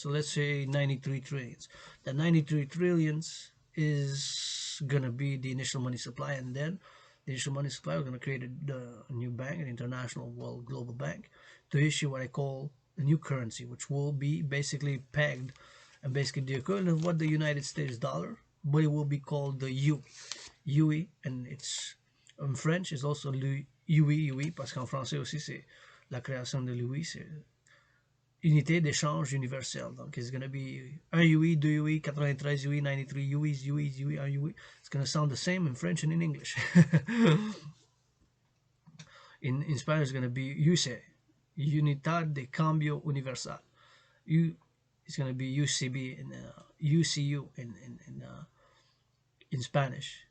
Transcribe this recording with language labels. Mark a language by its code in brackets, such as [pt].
[en] So let's say 93 trillions. The 93 trillions is going to be the initial money supply, and then the initial money supply, we're going to create a new bank, an international world global bank, to issue what I call a new currency, which will be basically pegged and basically the equivalent of what the United States dollar, but it will be called the UE. UE, and it's in French, is also UE, [fr] parce qu'en français aussi c'est la création de l'UE, c'est unité d'échange universelle. [en] Donc it's going to be 1 UE, 2 UE, 93 UE, 93 UEs, 1 UE. It's going to sound the same in French and in English. in Spanish, it's going to be UCE, Unidad de Cambio Universal. It's going to be UCB and UCU in Spanish.